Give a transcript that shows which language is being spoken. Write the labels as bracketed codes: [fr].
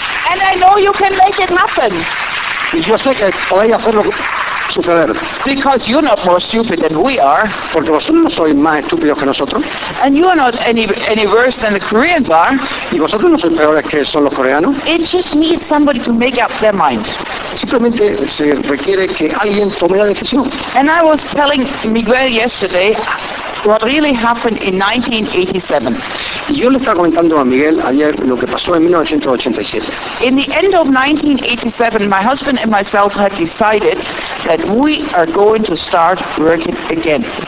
[en] And I know you can make it happen. [es] Y yo sé que podéis hacerlo suceder. [en] Because you're not more stupid than we are. [es] Porque vosotros no sois más estúpidos que nosotros. [en] And you are not any worse than the Koreans are. [es] Y vosotros no sois peores que son los coreanos. [en] It just needs somebody to make up their mind. [es] Simplemente se requiere que alguien tome la decisión. [en] And I was telling Miguel yesterday what really happened in 1987. [es] Y yo le estaba comentando a Miguel ayer lo que pasó en 1987. [en] In the end of 1987, my husband and myself had decided that we are going to start working again.